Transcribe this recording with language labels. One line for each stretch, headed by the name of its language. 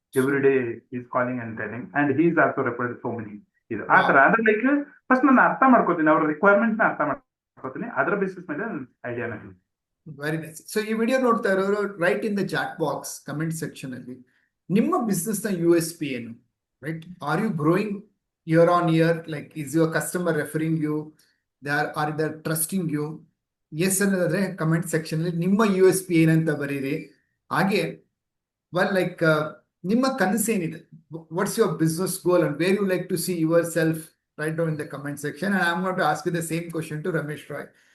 English: Every day is calling and telling, and he is also referred so many.
Kannada: ಇದು ಆ ತರ. ಅಂದ್ರೆ like first ನಾನು ಅರ್ಥ ಮಾಡ್ಕೋತೀನಿ, ಅವ್ರ ರಿಕ್ವೈರ್ಮೆಂಟ್ ನ ಅರ್ಥ ಮಾಡ್ಕೋತೀನಿ, ಅದರ ಬೇಸಿಸ್ ಮೇಲೆ ಐಡಿಯಾನ.
English: Very nice.
Kannada: ಸೊ ಈ ವಿಡಿಯೋ ನೋಡ್ತಾ ಇರೋರು,
English: right in the chat box
Kannada: comment section ಅಲ್ಲಿ ನಿಮ್ಮ ಬಿಸ್ನೆಸ್ ನ USP ಏನು?
English: Right? Are you growing year on year? Like, is your customer referring you? Are they trusting you?
Kannada: Yes ಅನ್ನೋದಾದ್ರೆ comment section ಅಲ್ಲಿ ನಿಮ್ಮ USP ಏನಂತ ಬರೀರಿ. ಹಾಗೆ ಲೈಕ್ ನಿಮ್ಮ ಕನಸೇನಿದೆ,
English: What's your business goal and where you like to see yourself? Right down in the comment section and I am going to ask you the same question to Ramesh Roy.